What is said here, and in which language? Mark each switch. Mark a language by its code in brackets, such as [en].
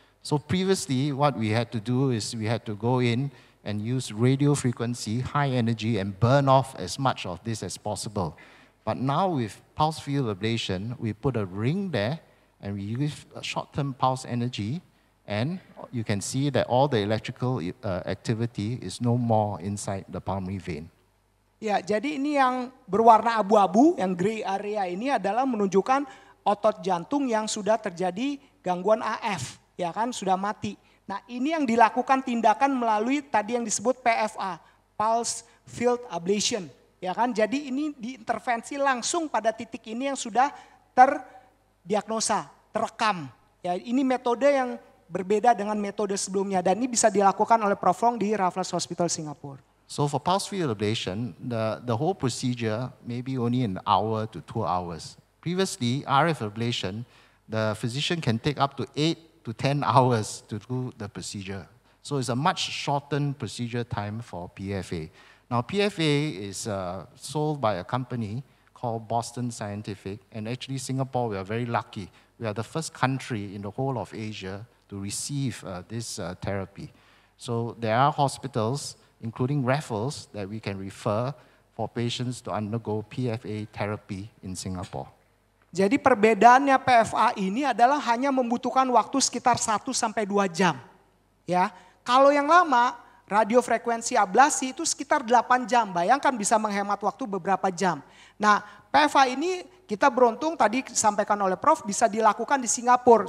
[en] So previously, what we had to do is we had to go in and use radio frequency, high energy, and burn off as much of this as possible. But now with pulse field ablation, we put a ring there, and we use short-term pulse energy, and you can see that all the electrical activity is no more inside the pulmonary vein. [id] Ya, jadi ini yang berwarna abu-abu, yang [en] gray area [id] ini adalah menunjukkan otot jantung yang sudah terjadi gangguan AF, ya kan, sudah mati. Nah, ini yang dilakukan tindakan melalui tadi yang disebut PFA, Pulse Field Ablation, ya kan. Jadi ini diintervensi langsung pada titik ini yang sudah terdiagnosa, terekam. Ya, ini metode yang berbeda dengan metode sebelumnya dan ini bisa dilakukan oleh Prof. Wong di Raffles Hospital Singapura. [en] So for pulse field ablation, the whole procedure may be only an hour to 2 hours. Previously, RF ablation, the physician can take up to 8 to 10 hours to do the procedure. So it's a much shortened procedure time for PFA. Now PFA is sold by a company called Boston Scientific, and actually Singapore, we are very lucky. We are the first country in the whole of Asia to receive this therapy. So there are hospitals, including Raffles, that we can refer for patients to undergo PFA therapy in Singapore. [id] Jadi perbedaannya PFA ini adalah hanya membutuhkan waktu sekitar 1 sampai 2 jam. Ya, kalau yang lama radiofrekuensi ablasi itu sekitar 8 jam. Bayangkan bisa menghemat waktu beberapa jam. Nah, PFA ini kita beruntung tadi disampaikan oleh Prof bisa dilakukan di Singapura.